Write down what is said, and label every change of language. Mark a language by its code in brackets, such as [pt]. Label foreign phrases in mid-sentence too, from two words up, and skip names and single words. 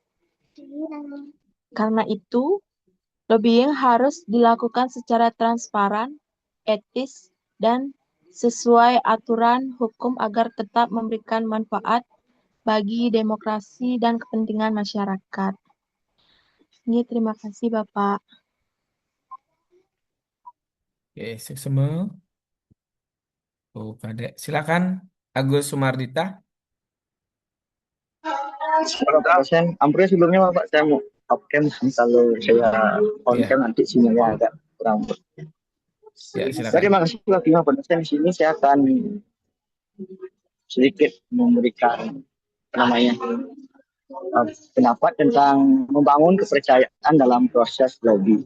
[id] Karena itu, lobbying harus dilakukan secara transparan, etis, dan sesuai aturan hukum agar tetap memberikan manfaat bagi demokrasi dan kepentingan masyarakat. Ini terima kasih Bapak. Oke, seksema. Bu Kadek. Silakan Agus Sumardita. Bapak dosen, ampun sebelumnya Bapak, saya mau [en] off cam [id] kalau saya on Ya, cam nanti sinyalnya agak kurang. ya Jadi silakan. terima kasih waktunya Bapak dosen. Di sini saya akan sedikit memberikan namanya pendapat tentang membangun kepercayaan dalam proses lobby.